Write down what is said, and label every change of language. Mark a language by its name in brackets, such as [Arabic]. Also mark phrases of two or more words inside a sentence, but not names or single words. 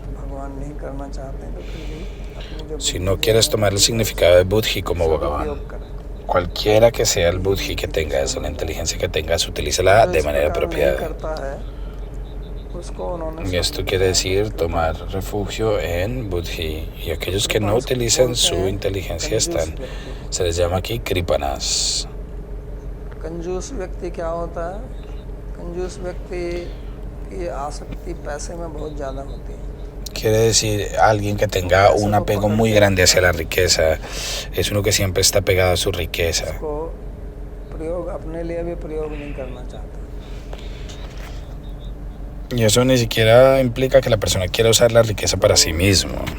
[Spanish] Si no quieres tomar el significado de Buddhi como Bhagavan, cualquiera que sea el Buddhi que tengas o la inteligencia que tengas, utilízala de manera apropiada. Y esto quiere decir tomar refugio en Buddhi. Y aquellos que no utilizan su inteligencia se les llama aquí kripanas. [Hindi] कंजूस व्यक्ति क्या होता है? कंजूस व्यक्ति की आसक्ति पैसे में बहुत ज़्यादा होती है. [Spanish] Quiere decir alguien que tenga un apego muy grande hacia la riqueza. Es uno que siempre está pegado a su riqueza. Y eso ni siquiera implica que la persona quiera usar la riqueza para sí mismo.